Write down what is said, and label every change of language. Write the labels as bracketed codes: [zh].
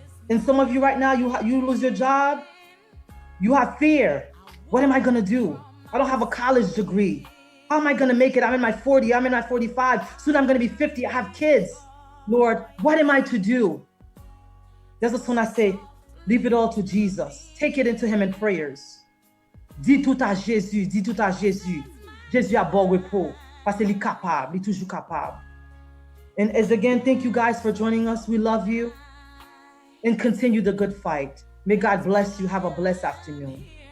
[en] And some of you right now, you lose your job, you have fear. What am I gonna do? I don't have a college degree. How am I gonna make it? I'm in my 40, I'm in my 45. Soon I'm gonna be 50, I have kids. Lord, what am I to do? That's when I say, leave it all to Jesus. Take it into Him in prayers. [fr] Dis tout à Jésus, dis tout à Jésus. Jésus a bon repos parce qu'il est capable, il est toujours capable. [en] And as again, thank you guys for joining us. We love you. And continue the good fight. May God bless you. Have a blessed afternoon.